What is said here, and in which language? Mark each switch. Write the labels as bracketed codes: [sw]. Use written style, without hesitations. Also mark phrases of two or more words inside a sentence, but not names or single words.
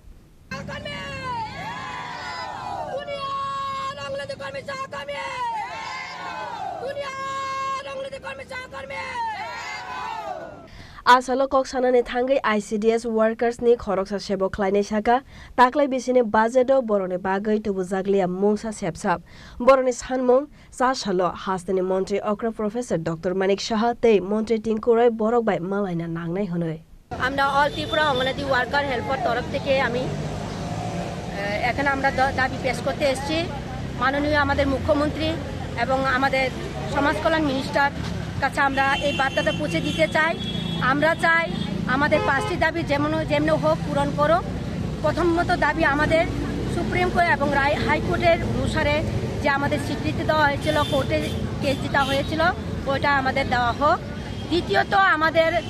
[trp] Asalo koksanani thangai ICDS workers ni khoroksa sebo khlaine saka taklai bisine budgeto borone bagai tubujaglia mungsa sepsap borone sanmung sasalo hastani মন্ত্রী অক্র প্রফেসর ডক্টর মানিক সাহা তে মন্ত্রী টিঙ্কুরাই বরক বাই মালাইনা নাংনাই হনই [bn] আমরা অল ত্রিপুরা অঙ্গনাদি ওয়ার্কার হেল্পার তরফ থেকে আমি এখানে আমরা দাবি পেশ করতে এসেছি মাননীয় আমাদের মুখ্যমন্ত্রী এবং আমাদের সমাজ কল্যাণ মিনিস্টার কাছে আমরা এই বার্তাটা পৌঁছে দিতে চাই আমরা চাই আমাদের পাঁচটি দাবি যেমন হোক পূরণ করো প্রথমত দাবি আমাদের সুপ্রিম কোর্ট এবং হাইকোর্টের অনুসারে যে আমাদের স্বীকৃতি দেওয়া হয়েছিল কোর্টে কেস দিতে হয়েছিল ওইটা আমাদের দেওয়া হোক দ্বিতীয়ত আমাদের